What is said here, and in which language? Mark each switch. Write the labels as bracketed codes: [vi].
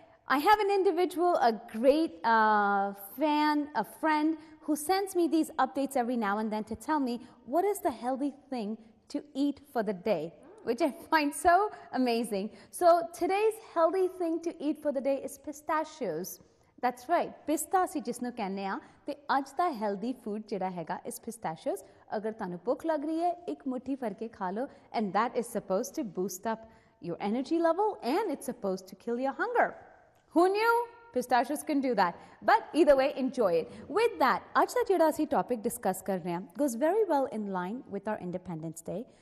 [en] I have an individual, a great fan, a friend, who sends me these updates every now and then to tell me what is the healthy thing to eat for the day, which I find so amazing. So today's healthy thing to eat for the day is pistachios. That's right, [pa] pista ਅਸੀਂ ਜਿਸ ਨੂੰ ਕਹਿੰਦੇ ਆ ਤੇ ਅੱਜ ਦਾ healthy food ਜਿਹੜਾ ਹੈਗਾ [en] is pistachios. [pa] ਅਗਰ ਤੁਹਾਨੂੰ ਭੁੱਖ ਲੱਗ ਰਹੀ ਹੈ ਇੱਕ ਮੁੱਠੀ ਭਰ ਕੇ ਖਾ ਲਓ, [en] and that is supposed to boost up your energy level and it's supposed to kill your hunger. Who knew? Pistachios can do that. But either way, enjoy it. With that, [hi] आज का [pa] ਜਿਹੜਾ ਅਸੀਂ [en] topic discuss [hi] कर रहे हैं [en] goes very well in line with our Independence Day.